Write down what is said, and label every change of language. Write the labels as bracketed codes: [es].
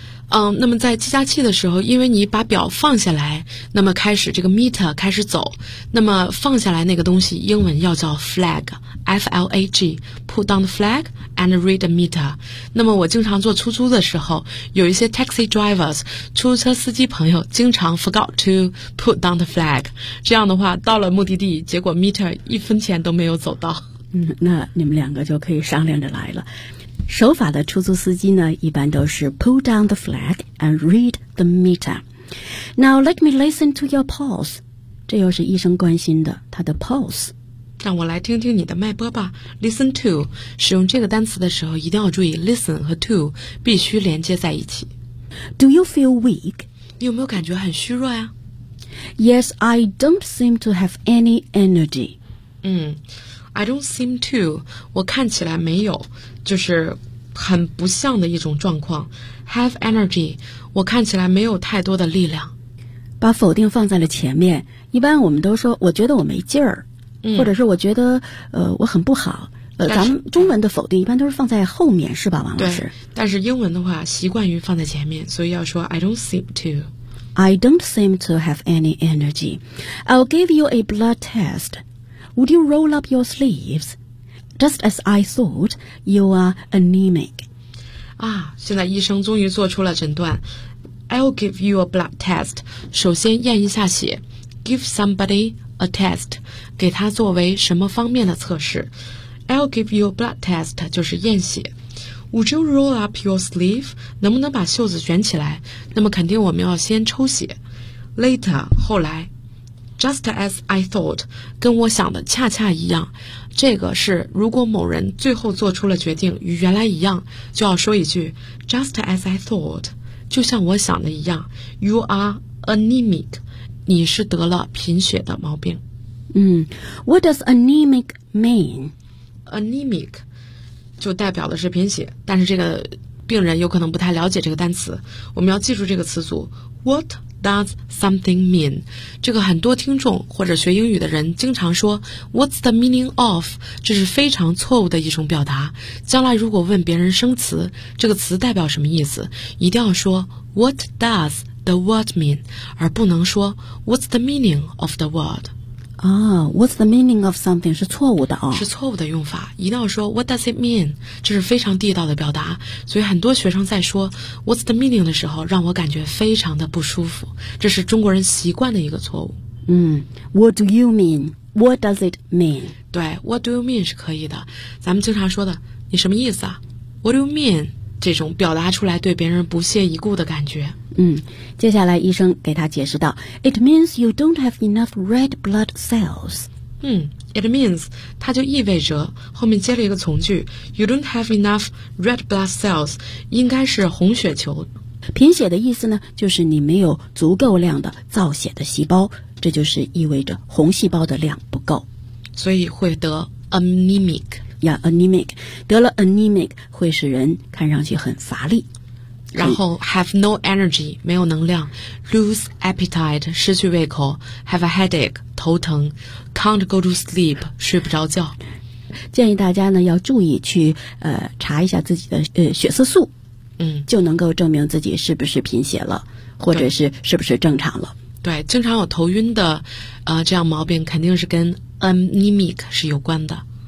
[zh] 那么在计价器的时候，因为你把表放下来，那么开始这个 meter 开始走，那么放下来那个东西英文要叫 flag， F-L-A-G， [en] put down the flag and read the meter。 [zh] 那么我经常坐出租的时候，有一些 [en] taxi drivers [zh] 出租车司机朋友经常 [en] forgot to put down the flag， [zh] 这样的话到了目的地，结果 meter 一分钱都没有走到。那你们两个就可以商量着来了。守法的出租司机呢，一般都是 [en] pull down the flag and read the meter. Now let me listen to your pulse. [zh] 这又是医生关心的，他的 pulse。让我来听听你的脉搏吧。 [en] Listen to， [zh] 使用这个单词的时候一定要注意 listen 和 to 必须连接在一起。 [en] Do you feel weak? [zh] 你有没有感觉很虚弱呀？ [en] Yes, I don't seem to have any energy. I don't seem to， [zh] 我看起来没有，就是很不像的一种状况。 [en] Have energy， [zh] 我看起来没有太多的力量。把否定放在了前面，一般我们都说我觉得我没劲儿，或者是我觉得我很不好。咱们中文的否定一般都是放在后面，是吧，王老师？对。但是英文的话习惯于放在前面，所以要说 [en] I don't seem to。 I don't seem to have any energy. I'll give you a blood test. Would you roll up your sleeves? Just as I thought, you are anemic. [zh] 啊，现在医生终于做出了诊断。 [en] I'll give you a blood test. [zh] 首先验一下血。 [en] Give somebody a test. [zh] 给他作为什么方面的测试。 [en] I'll give you a blood test. [zh] 就是验血。 [en] Would you roll up your sleeve? [zh] 能不能把袖子卷起来？那么肯定我们要先抽血。Later, 后来。 [en] Just as I thought， [zh] 跟我想的恰恰一样。这个是如果某人最后做出了决定与原来一样，就要说一句 [en] Just as I thought， [zh] 就像我想的一样。 [en] You are anemic， [zh] 你是得了贫血的毛病。 [en] What does anemic mean？ [zh] Anemic 就代表的是贫血，但是这个病人有可能不太了解这个单词，我们要记住这个词组 [en] What does something mean？ [zh] 这个很多听众或者学英语的人经常说 [en] What's the meaning of？ [zh] 这是非常错误的一种表达。将来如果问别人生词，这个词代表什么意思，一定要说 [en] What does the word mean？ [zh] 而不能说 [en] What's the meaning of the word？ What's the meaning of something [zh] 是错误的哦，是错误的用法，一定要说 [en] What does it mean， [zh] 这是非常地道的表达。所以很多学生在说 [en] What's the meaning [zh] 的时候让我感觉非常的不舒服，这是中国人习惯的一个错误。 [en] What do you mean？ What does it mean？ [zh] 对， [en] What do you mean [zh] 是可以的，咱们经常说的你什么意思啊， What do you mean， 这种表达出来对别人不屑一顾的感觉。接下来医生给他解释道 [en] It means you don't have enough red blood cells. It means [zh] 它就意味着后面接了一个从句 [en] You don't have enough red blood cells， [zh] 应该是红血球。贫血的意思呢，就是你没有足够量的造血的细胞，这就是意味着红细胞的量不够，所以会得 anemic。 anemic 得了 anemic 会使人看上去很乏力，然后 [en] have no energy， [zh] 没有能量。 [en] lose appetite， [zh] 失去胃口。 [en] have a headache， [zh] 头疼。 [en] can't go to sleep， [zh] 睡不着觉。建议大家呢要注意去查一下自己的血色素，就能够证明自己是不是贫血了，或者是是不是正常了。对，经常有头晕的这样毛病肯定是跟 anemic 是有关的。